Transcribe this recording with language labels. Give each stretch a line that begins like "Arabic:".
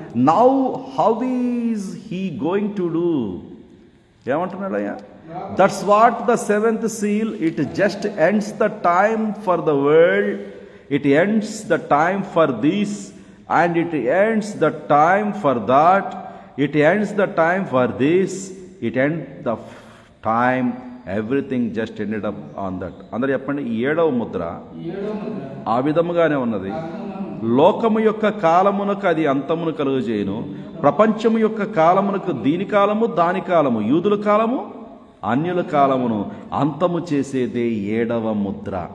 English: Now how is he going to do?
Telugu: ఏమంటున్నాడయ్యా?
English: That's what the 7th seal, it just ends the time for the world. It ends the time for this and it ends the time for that. It ends the time for this. It ends the time. Everything just ended up on that.
Telugu: అందరూ చెప్పండి, 7వ ముద్ర ఆ విధముగానే ఉన్నది. లోకము యొక్క కాలమునకు అది అంతమును కలుగజేయును. ప్రపంచము యొక్క కాలమునకు దీని కాలము, దాని కాలము, యూదుల కాలము, అన్యుల కాలమును అంతము చేసేదే 7వ ముద్ర.